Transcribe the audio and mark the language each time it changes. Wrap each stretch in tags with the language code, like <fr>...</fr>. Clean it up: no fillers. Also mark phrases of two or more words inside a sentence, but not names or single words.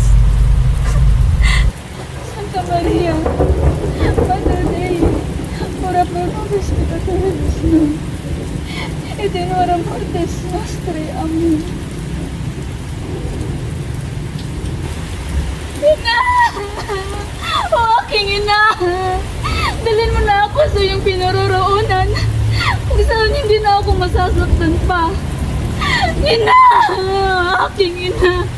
<la>Santa Maria, Mater Dei, no despedidas no. Et in hora mortis nostri.</la> <tl>Amen. Ina! O aking ina! Dalhin mo na ako sa iyong pinaroroonan. Kung saan hindi na ako masasaktan pa. Ina! Aking ina!</tl>